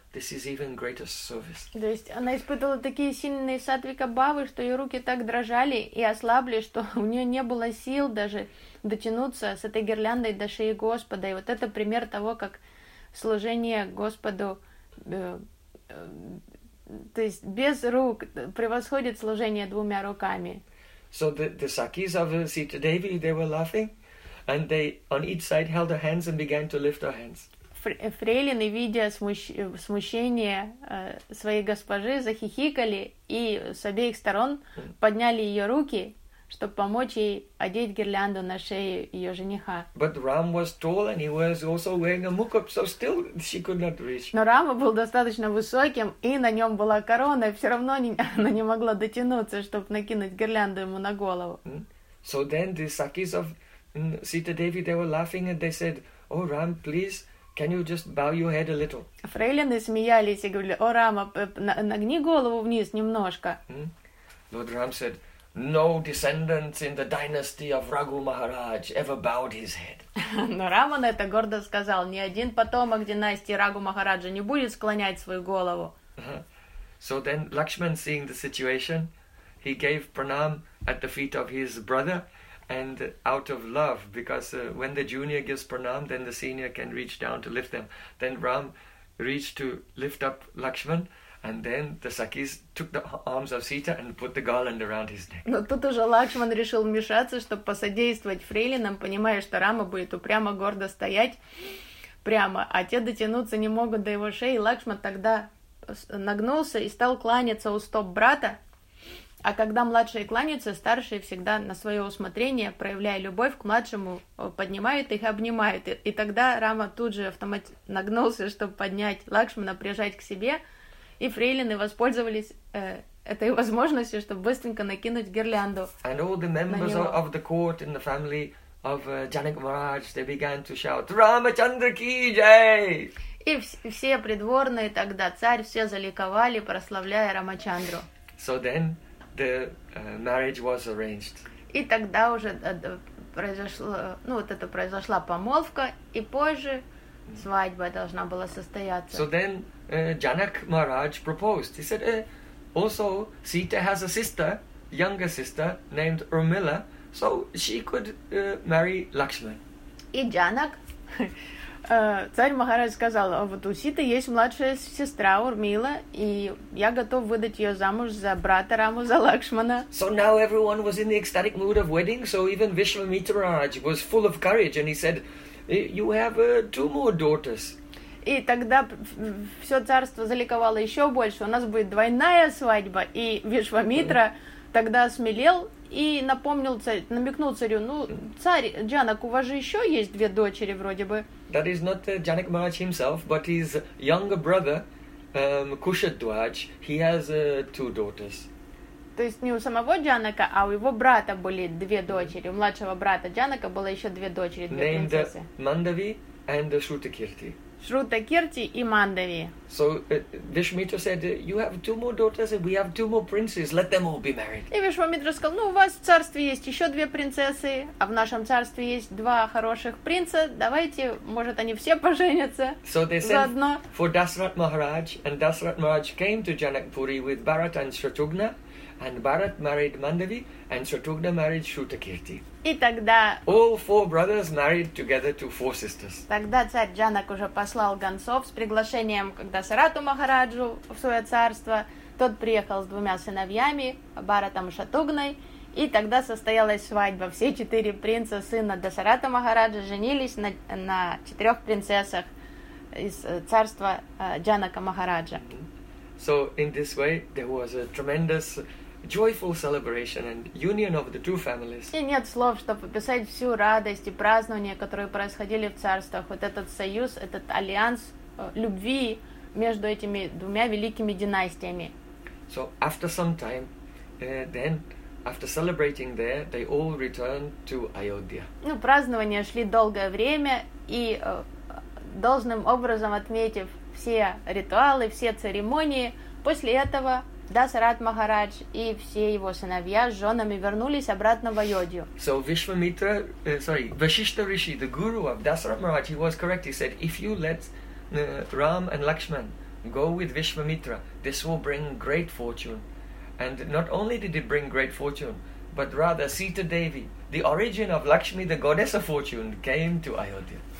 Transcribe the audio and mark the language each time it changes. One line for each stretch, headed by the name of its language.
English: This is even greater service.
Russian: То есть она испытывала такие сильные сатвика бавы, что ее руки так дрожали и ослабли, что у нее не было сил даже дотянуться с этой гирляндой до шеи Господа. И вот это пример того, как служение Господу, то есть без рук превосходит служение двумя руками.
English: So the sakis of Sita Devi, they were laughing. And they on each side held her hands and began to lift her hands.
Russian: Фрейлины, видя смущение своей госпожи, захихикали и с обеих сторон подняли ее руки, чтобы помочь ей одеть гирлянду на шее ее жениха.
English: But Ram was tall and he was also wearing a mukut, so still she could not reach.
Russian: Но Рама был достаточно высоким и на нем была корона, и все равно она не могла дотянуться, чтобы накинуть гирлянду ему на голову.
English: So then the sakis of Sita Devi, they were laughing and they said, "Oh Ram, please, can you just bow your head a little?"
Russian: Фрейлины смеялись и говорили: "О Рама, нагни голову вниз немножко."
English: Lord Ram said, "No descendants in the dynasty of Raghu Maharaj ever bowed his head."
Russian: Но Рама на это гордо сказал: "Ни один потомок династии Раghu Maharaja не будет склонять свою голову."
English: So then Lakshman, seeing the situation, he gave pranam at the feet of his brother. And out of love, because when the junior gives pranam, then the senior can reach down to lift them. Then Ram reached to lift up Lakshman, and then the sakis took the arms of Sita and put the garland around his neck.
Russian: Но тут уже Лакшман решил вмешаться, чтобы посодействовать фрейлинам, понимая, что Рама будет упрямо гордо стоять прямо, а те дотянуться не могут до его шеи. Лакшман тогда нагнулся и стал кланяться у стоп брата. А когда младшие кланяются, старшие всегда на свое усмотрение, проявляя любовь к младшему, поднимают их и обнимают. И тогда Рама тут же автоматически нагнулся, чтобы поднять Лакшмана, прижать к себе, и фрейлины воспользовались этой возможностью, чтобы быстренько накинуть гирлянду.
English: And all the members of the court in the family of Janak Maharaj, they began to shout,
Hindi: Ramachandra ki jai!
Russian: И все придворные тогда, царь, все заликовали, прославляя Рамачандру.
English: So then the marriage was arranged.
Russian: И тогда уже произошло, ну вот это произошла помолвка, и позже свадьба должна была состояться.
English: So then Janak Maharaj proposed. He said, also Sita has a sister, younger sister named Urmila, so she could marry Lakshman.
Russian: И Джанак, царь Махарадж сказал, вот у Ситы есть младшая сестра Урмила, и я готов выдать ее замуж за брата Раму, за Лакшмана.
English: So now everyone was in the ecstatic mood of wedding, so even Vishwamitra Maharaj was full of courage, and he said, you have two more daughters.
Russian: И тогда все царство заликовало еще больше, у нас будет двойная свадьба, и Вишвамитра тогда осмелел и напомнил царю, намекнул царю, ну, царь Джанак, у вас же еще есть две дочери вроде бы.
English: That is not Janak Maharaj himself, but his younger brother, Kushadwaj, he has two daughters.
Russian: То есть не у самого Джанака, а у его брата были две дочери. У младшего брата Джанака было еще две дочери, две
English: Named
Russian: принцессы.
English: Named Mandavi and Shrutakirti.
Russian: Shrutakirti и Mandavi.
English: So Vishwamitra said, you have two more daughters and we have two more princes, let them all be married.
Russian: И Вишвамитра сказал, ну у вас в царстве есть еще две принцессы, а в нашем царстве есть два хороших принца, давайте, может они все поженятся заодно.
English: So they sent for Dasarath Maharaj, and Dasarath Maharaj came to Janakpuri with Bharat and Shatrughna, and Bharat married Mandavi, and Shatrughna married Shrutakirti.
Russian: И тогда...
English: All four brothers married together to four sisters.
Russian: Тогда царь Джанак уже послал гонцов с приглашением к Дасарату Махараджу в свое царство. Тот приехал с двумя сыновьями, Бхаратом и Шатугной. И тогда состоялась свадьба. Все четыре принца сына Дасарата Махараджа женились на четырех принцессах из царства Джанака Махараджа.
English: So in this way there was a tremendous... joyful celebration and union of the two families.
Russian: И нет слов, чтобы описать всю радость и празднование, которые происходили в царствах. Вот этот союз, этот альянс любви между этими двумя великими династиями.
English: So after some time, then after celebrating there, they all returned to Ayodhya.
Russian: Ну, празднования шли долгое время, и должным образом отметив все ритуалы, все церемонии, после этого Дасарат Махарадж и все его сыновья с женами вернулись обратно в Айодью.
English: So Vishwamitra, Vashishtha Rishi, the guru of Dasarat Maharaj, he was correct. He said, if you let Ram and Lakshman go with Vishwamitra, this will bring great fortune. And not only did it bring great fortune, but rather Sita Devi, the origin of Lakshmi, the goddess of fortune, came to Ayodhya.